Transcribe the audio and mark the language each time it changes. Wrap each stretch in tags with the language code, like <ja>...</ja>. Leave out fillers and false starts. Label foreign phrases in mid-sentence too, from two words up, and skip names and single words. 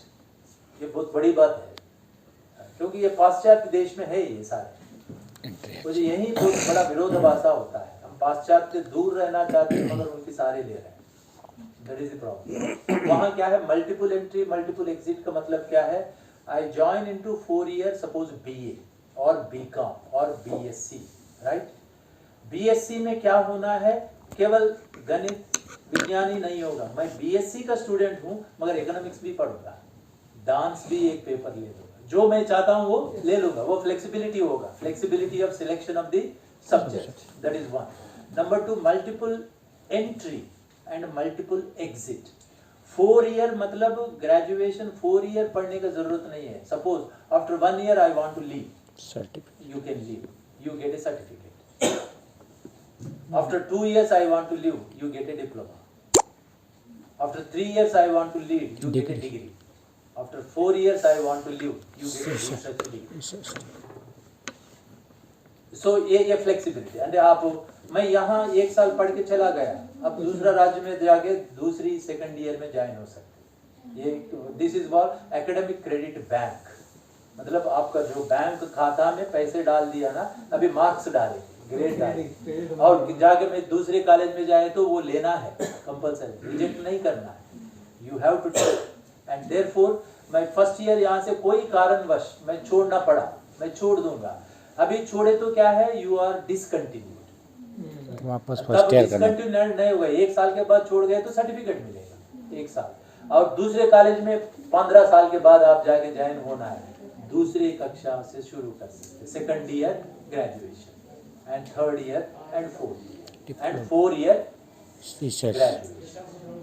<hi>ये बहुत बड़ी बात है, क्योंकि ये पाश्चात्य देश में है ये सारे, तो यही बहुत बड़ा विरोधाभासा होता है। हम पाश्चात्य दूर रहना चाहते हैं मगर उनकी सारे ले रहे हैं,</hi> <en>that is the problem.</en> <hi>वहाँ क्या है,</hi> <en>multiple entry multiple exit</en> <hi>का मतलब क्या है,</hi> <en>I join into 4 year suppose BA or BCom और BSc, right?</en> <hi>BSc में क्या होना है, केवल गणित विज्ञान ही नहीं होगा। मैं BSc का स्टूडेंट हूँ मगर इकोनॉमिक्स भी पढ़ूंगा, डांस भी एक पेपर ले लूंगा, जो मैं चाहता हूँ वो ले लूंगा, वो फ्लेक्सिबिलिटी होगा,</hi> <en>flexibility of selection of the subject, that is</en> <hi>1।</hi> <en>number 2 multiple entry and multiple exit.</en> <hi>4 ईयर मतलब ग्रेजुएशन 4 ईयर पढ़ने का जरूरत नहीं है।</hi> <en>suppose after 1 year I want to leave, you can leave, you get a certificate. After 2 years I want to leave, you get a diploma. After 3 years I want to leave, you get a degree. After 4 years I want to leave, you get a research degree.</en> <hi>So ये फ्लेक्सिबिलिटी। एंड आप, मैं यहाँ 1 साल पढ़ के चला गया, अब दूसरा राज्य में जाके दूसरी</hi> <en>second year</en> <hi>में ज्वाइन हो सकते। ये</hi> <en>this is what academic credit bank,</en> <hi>मतलब आपका जो बैंक खाता में पैसे डाल दिया ना, अभी मार्क्स डाले, ग्रेड डाले, और जाके मैं दूसरे कॉलेज में जाए तो वो लेना है कंपल्सरी, रिजेक्ट नहीं करना है,</hi> <en>you have to take. and therefore</en> <hi>मैं</hi> <en>first year</en> <hi>यहाँ से कोई कारणवश मैं छोड़ना पड़ा, मैं छोड़ दूंगा। अभी छोड़े तो क्या है,</hi> <en>you are discontinued,</en> <hi>वापस</hi> <en>first year</en> <hi>करना नहीं होगा। 1 साल के बाद छोड़ गए तो सर्टिफिकेट मिलेगा 1 साल, और दूसरे कॉलेज में 15 साल के बाद आप जाके ज्वाइन होना है, दूसरी कक्षा से शुरू कर सकते,</hi> <en>second year graduation and third year and fourth year and 4 year graduation.</en>